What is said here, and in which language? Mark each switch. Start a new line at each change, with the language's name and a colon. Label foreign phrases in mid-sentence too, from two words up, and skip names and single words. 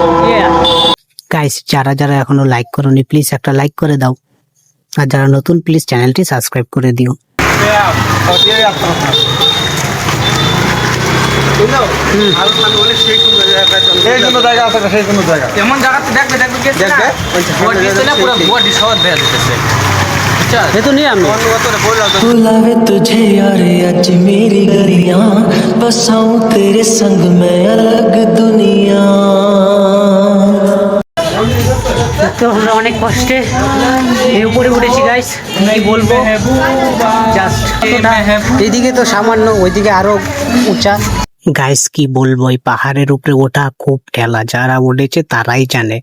Bangla: গাইস, যারা যারা এখনো লাইক করোনি প্লিজ একটা লাইক করে দাও, আর যারা নতুন প্লিজ চ্যানেলটি সাবস্ক্রাইব করে দিও। এমন জায়গাতে দেখবে পুরো বডি সহ দেখা যেতেছে। এ তো নিয়ে আমি
Hindi: बुलावे तुझे यार आज मेरी गलियां बसाऊं तेरे संग मैं अलग दुनिया।
Bangla: তো আমরা অনেক কষ্টে এই উপরে উঠেছি গাইস, কি বলবো, জাস্ট এদিকে তো সামান্য, ওইদিকে আরো উঁচা। গাইস কি বলবো, এই পাহাড়ের উপরে ওঠা খুব ঠেলা, যারা উঠেছে তারাই জানে।